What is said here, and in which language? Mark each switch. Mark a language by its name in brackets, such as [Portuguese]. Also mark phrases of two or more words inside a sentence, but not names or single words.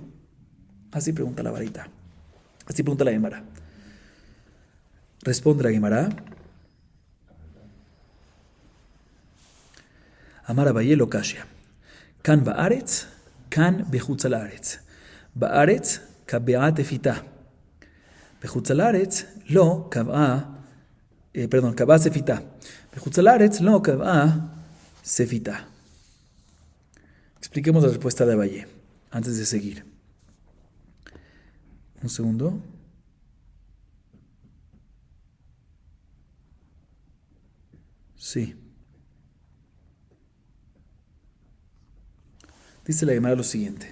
[Spanish] Así pregunta la varita. Así pregunta la Gemara. Responde la Gemara. [Aramaic] אמר אביי לא קשיא. כאן בארץ, כאן בחוץ לארץ. בארץ קביעא טפיתא. בחוץ לארץ לא קביעא ספיתא. בחוץ לארץ לא קביעא ספיתא. [Spanish] Expliquemos la respuesta de Abaye antes de seguir. Un segundo. Sí. Dice la Gemara lo siguiente.